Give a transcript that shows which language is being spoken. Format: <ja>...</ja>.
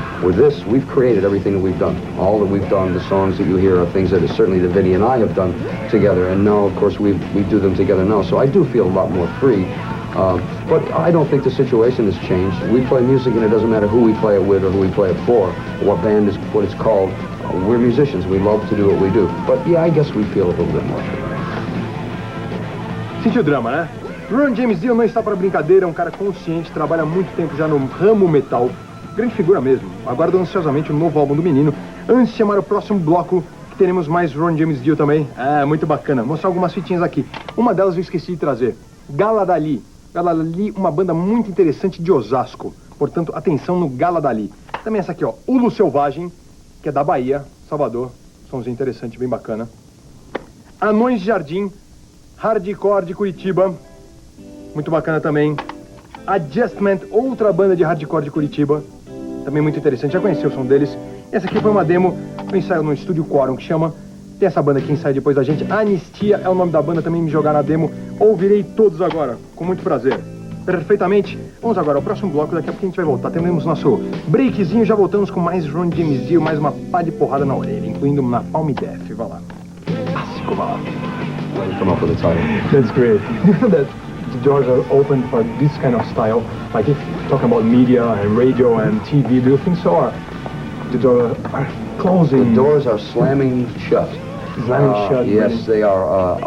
<en>With this, we've created everything that we've done. All that we've done, the songs that you hear are things that certainly the Vinny and I have done together, and now, of course, we do them together now. So I do feel a lot more free. But I don't think the situation has changed. We play music, and it doesn't matter who we play it with or who we play it for, what band is, what it's called. We're musicians. We love to do what we do. But yeah, I guess we feel a little bit more free.</en> <pt>Sentiu o drama, né? Ron James Dio não está para brincadeira, é um cara consciente, trabalha há muito tempo já no ramo metal. Grande figura mesmo. Aguardo ansiosamente o novo álbum do menino. Antes de chamar o próximo bloco, que teremos mais Ron James Dio também. É, muito bacana. Vou mostrar algumas fitinhas aqui. Uma delas eu esqueci de trazer. Gala Dali. Gala Dali, uma banda muito interessante de Osasco. Portanto, atenção no Gala Dali. Também essa aqui, ó. Ulo Selvagem, que é da Bahia, Salvador. Somzinho interessante, bem bacana. Anões de Jardim, Hardcore de Curitiba. Muito bacana também. Adjustment, outra banda de hardcore de Curitiba. Também muito interessante, já conheci o som deles. Essa aqui foi uma demo, um ensaio no Estúdio Quorum, que chama. Tem essa banda que ensaia depois da gente. Anistia é o nome da banda, também me jogaram a demo. Ouvirei todos agora, com muito prazer. Perfeitamente. Vamos agora ao próximo bloco, daqui a pouco a gente vai voltar. Temos nosso breakzinho, já voltamos com mais Ron James Dio, mais uma pá de porrada na orelha, incluindo na Palm Def. Vai lá. Clássico, vai lá.</pt> <en>Come up with a title. That's great. That the doors are open for this kind of style. Like if talking about media and radio and TV, do you think so? Or the doors are closing? The doors are slamming shut. Slamming shut. Yes, really? they are.</en>